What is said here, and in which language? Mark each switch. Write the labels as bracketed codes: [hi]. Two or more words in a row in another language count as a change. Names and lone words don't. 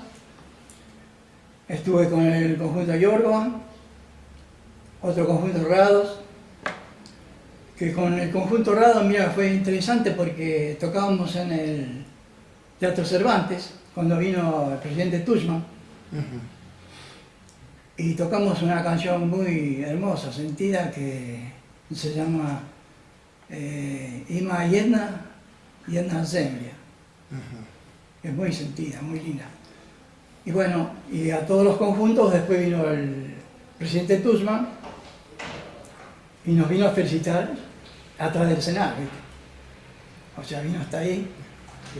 [es] Estuve con el conjunto Jorgovan, otro conjunto Rados, que con el conjunto Rados, mira, fue interesante porque tocábamos en el Teatro Cervantes, cuando vino el presidente Tuđman, y tocamos una canción muy hermosa, sentida, que se llama Ima jedna zemlja. Es muy sentida, muy linda. Y bueno, y a todos los conjuntos después vino el presidente Tuđman y nos vino a felicitar atrás del escenario, ¿viste? O sea, vino hasta ahí ¿viste?